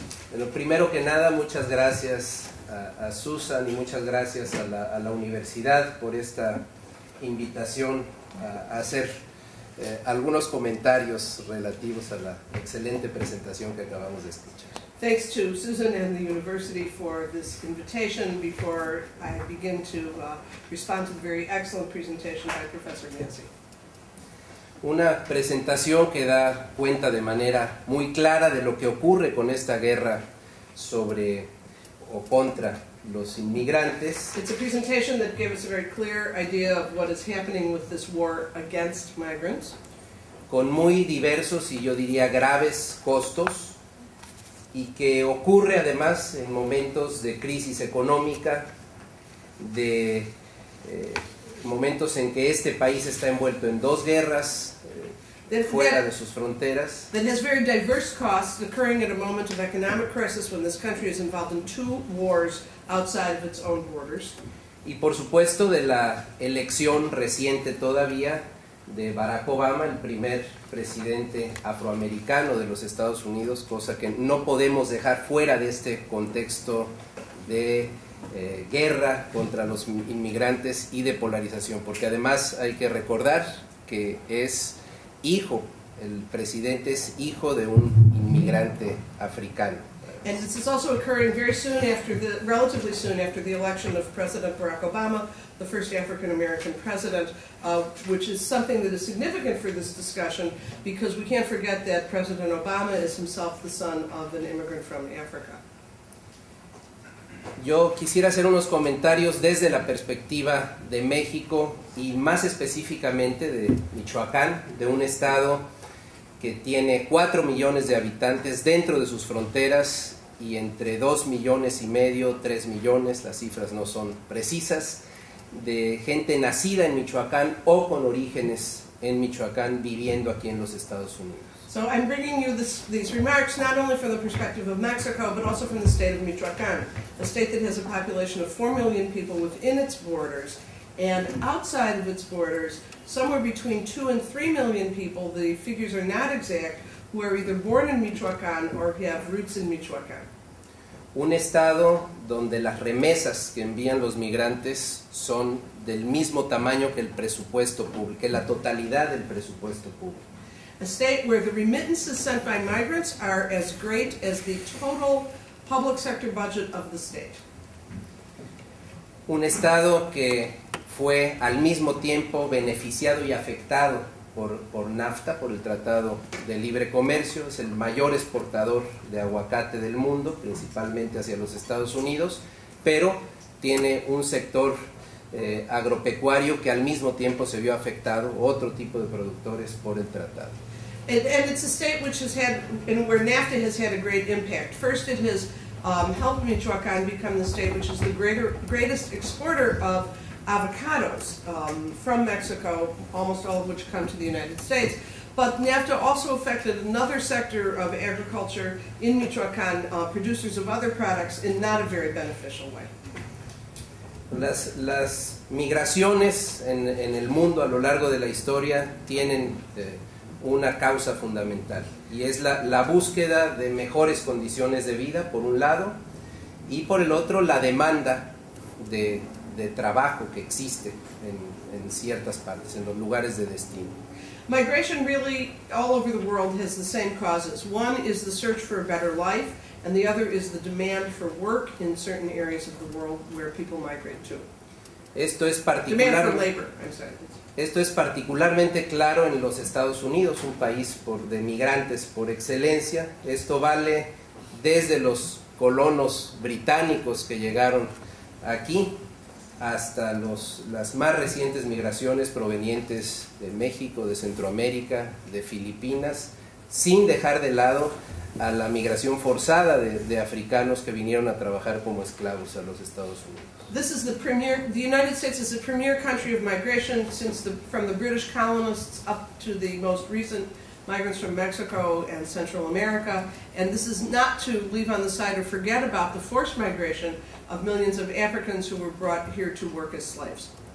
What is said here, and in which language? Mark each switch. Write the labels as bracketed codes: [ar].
[es] Bueno, primero que nada, muchas gracias a Susan y muchas gracias a la universidad por esta invitación a hacer algunos comentarios relativos a la excelente presentación que acabamos de escuchar. [en] Thanks to Susan and the university for this invitation. Before I begin to respond to the very excellent presentation by Professor Massey. [es] Una presentación que da cuenta de manera muy clara de lo que ocurre con esta guerra sobre o contra los inmigrantes. [en] It's a presentation that gives us a very clear idea of what is happening with this war against migrants. [es] Con muy diversos y yo diría graves costos, y que ocurre además en momentos de crisis económica, de momentos en que este país está envuelto en dos guerras fuera de sus fronteras. [en] That has very diverse costs occurring at a moment of economic crisis when this country is involved in two wars outside of its own borders. [es] Y por supuesto de la elección reciente todavía de Barack Obama, el primer presidente afroamericano de los Estados Unidos, cosa que no podemos dejar fuera de este contexto de guerra contra los inmigrantes y de polarización, porque además hay que recordar que es hijo, el presidente es hijo de un inmigrante africano. [en] And this is also occurring very soon after relatively soon after the election of President Barack Obama, the first African-American president, which is something that is significant for this discussion because we can't forget that President Obama is himself the son of an immigrant from Africa. [es] Yo quisiera hacer unos comentarios desde la perspectiva de México y más específicamente de Michoacán, de un estado que tiene 4 millones de habitantes dentro de sus fronteras y entre 2,5 millones, 3 millones, las cifras no son precisas, de gente nacida en Michoacán o con orígenes en Michoacán viviendo aquí en los Estados Unidos. [en] So I'm bringing you these remarks not only from the perspective of Mexico, but also from the state of Michoacán, a state that has a population of 4 million people within its borders, and outside of its borders, somewhere between 2 and 3 million people, the figures are not exact, who are either born in Michoacán or have roots in Michoacán. [es] Un estado donde las remesas que envían los migrantes son del mismo tamaño que el presupuesto público, que la totalidad del presupuesto público. [en] A state where the remittances sent by migrants are as great as the total public sector budget of the state. [es] Un estado que fue al mismo tiempo beneficiado y afectado por NAFTA, por el Tratado de Libre Comercio, es el mayor exportador de aguacate del mundo, principalmente hacia los Estados Unidos, pero tiene un sector agropecuario que al mismo tiempo se vio afectado, otro tipo de productores, por el tratado. [en] And it's a state which has had, and where NAFTA has had a great impact. First, it has helped Michoacán become the state which is the greatest exporter of avocados from Mexico, almost all of which come to the United States. But NAFTA also affected another sector of agriculture in Michoacán, producers of other products, in not a very beneficial way. [es] Las migraciones en el mundo a lo largo de la historia tienen una causa fundamental, y es la búsqueda de mejores condiciones de vida, por un lado, y por el otro, la demanda de trabajo que existe en ciertas partes, en los lugares de destino. [en] Migration really, all over the world, has the same causes. One is the search for a better life, and the other is the demand for work in certain areas of the world where people migrate to. [es] Esto es [en] Demand for labor, I'm sorry. [es] Esto es particularmente claro en los Estados Unidos, un país de migrantes por excelencia. Esto vale desde los colonos británicos que llegaron aquí hasta las más recientes migraciones provenientes de México, de Centroamérica, de Filipinas, sin dejar de lado a la migración forzada de africanos que vinieron a trabajar como esclavos a los Estados Unidos. [en] The United States is the premier country of migration from the British colonists up to the most recent migrants from Mexico and Central America, and this is not to leave on the side or forget about the forced migration of millions of Africans who were brought here to work as slaves.